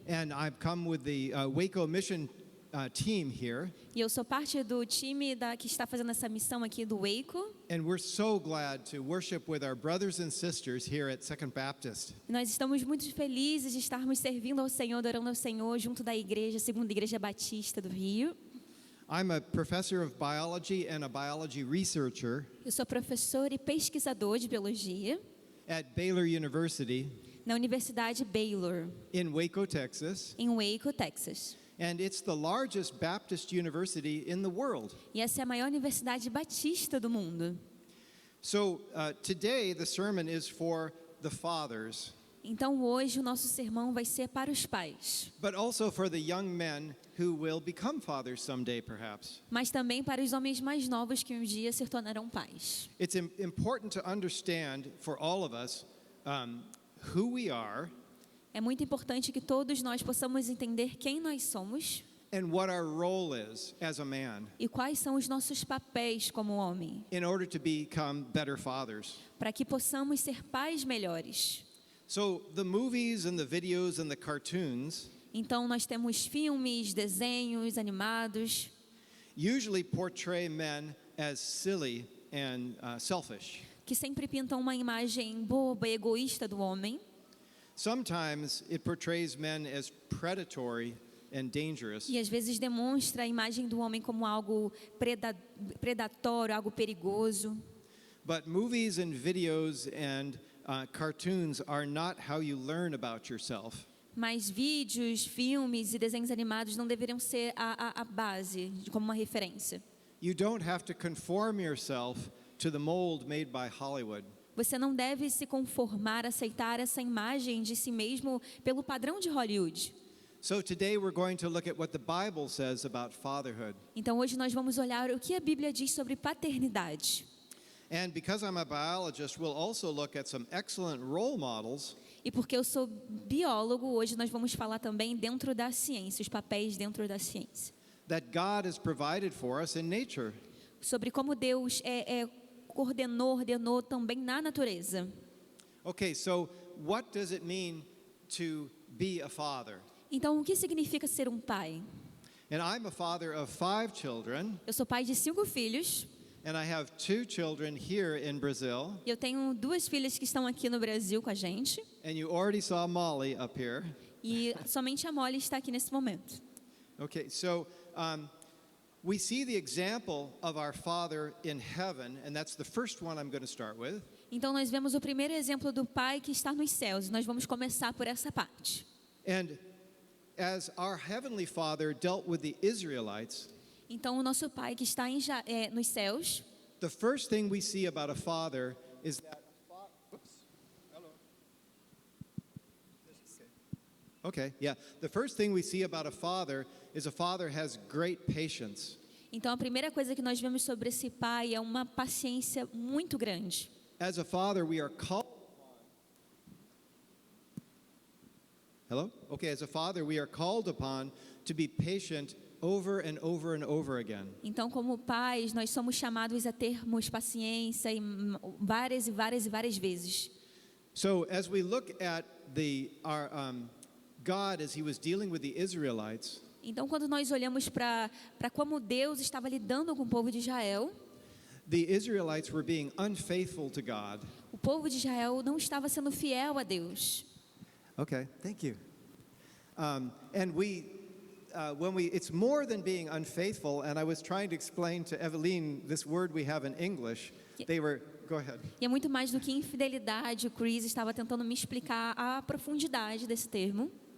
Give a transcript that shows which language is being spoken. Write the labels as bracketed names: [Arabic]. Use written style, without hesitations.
[English] and I've come with the Waco Mission team here, [Portuguese] e eu sou parte do time que está fazendo essa missão aqui do Waco. [English] and we're so glad to worship with our brothers and sisters here at Second Baptist. [Portuguese] E nós estamos muito felizes de estarmos servindo ao Senhor, adorando ao Senhor, junto da igreja, Segunda Igreja Batista do Rio. [English] I'm a professor of biology and a biology researcher [Portuguese] Eu sou professor e pesquisador de biologia [English] at Baylor University [Portuguese] na Universidade Baylor, [English] in Waco, Texas, [Portuguese] em Waco, Texas. [English] and it's the largest Baptist university in the world. [Portuguese] E essa é a maior universidade batista do mundo. [English] So today the sermon is for the fathers, [Portuguese] Então hoje o nosso sermão vai ser para os pais, [English] but also for the young men who will become fathers someday, perhaps. [Portuguese] mas também para os homens mais novos que um dia se tornarão pais. [English] It's important to understand for all of us who we are [Portuguese] É muito importante que todos nós possamos entender quem nós somos [English] and what our role is as a man [Portuguese] e quais são os nossos papéis como homem, [English] in order to become better fathers. [Portuguese] para que possamos ser pais melhores. [English] So the movies and the videos and the cartoons [Portuguese] Então nós temos filmes, desenhos animados [English] usually portray men as silly and selfish. [Portuguese] que sempre pintam uma imagem boba e egoísta do homem. [English] Sometimes it portrays men as predatory and dangerous. [Portuguese] E às vezes demonstra a imagem do homem como algo predatório, algo perigoso. [English] But movies and videos and cartoons are not how you learn about yourself. [Portuguese] Mas vídeos, filmes e desenhos animados não deveriam ser a base, como uma referência. [English] You don't have to conform yourself to the mold made by Hollywood. [Portuguese] Você não deve se conformar, aceitar essa imagem de si mesmo pelo padrão de Hollywood. [English] So today we're going to look at what the Bible says about fatherhood. [Portuguese] Então hoje nós vamos olhar o que a Bíblia diz sobre paternidade. [English] And because I'm a biologist, we'll also look at some excellent role models [Portuguese] E porque eu sou biólogo, hoje nós vamos falar também dentro da ciência, os papéis dentro da ciência. [English] that God has provided for us in nature. [Portuguese] Sobre como Deus ordenou também na natureza. [English] Okay, so what does it mean to be a father? [Portuguese] Então, o que significa ser um pai? [English] And I'm a father of 5 children, [Portuguese] Eu sou pai de 5 filhos. [English] and I have 2 children here in Brazil. [Portuguese] E eu tenho 2 filhas que estão aqui no Brasil com a gente. [English] And you already saw Molly up here. [Portuguese] E somente a Molly está aqui nesse momento. [English] Okay, so we see the example of our Father in heaven, and that's the first one I'm going to start with. [Portuguese] Então, nós vemos o primeiro exemplo do pai que está nos céus. E nós vamos começar por essa parte. [English] And as our heavenly Father dealt with the Israelites, [Portuguese] Então, o nosso pai que está nos céus, [English] the first thing we see about a father is that Okay, yeah. The first thing we see about a father is a father has great patience. [Portuguese] então a primeira coisa que nós vemos sobre esse pai é uma paciência muito grande. [English] As a father, we are called Hello? Okay, as a father, we are called upon to be patient over and over and over again. [Portuguese] Então, como pais, nós somos chamados a termos paciência várias e várias vezes. [English] So, as we look at our God as he was dealing with the Israelites, [Portuguese] Então, quando nós olhamos para como Deus estava lidando com o povo de Israel, [English] the Israelites were being unfaithful to God. [Portuguese] o povo de Israel não estava sendo fiel a Deus. [English] Okay, thank you. And it's more than being unfaithful, and I was trying to explain to Eveline this word we have in English. Go ahead. [Portuguese] E é muito mais do que infidelidade. O Chris estava tentando me explicar a profundidade desse termo.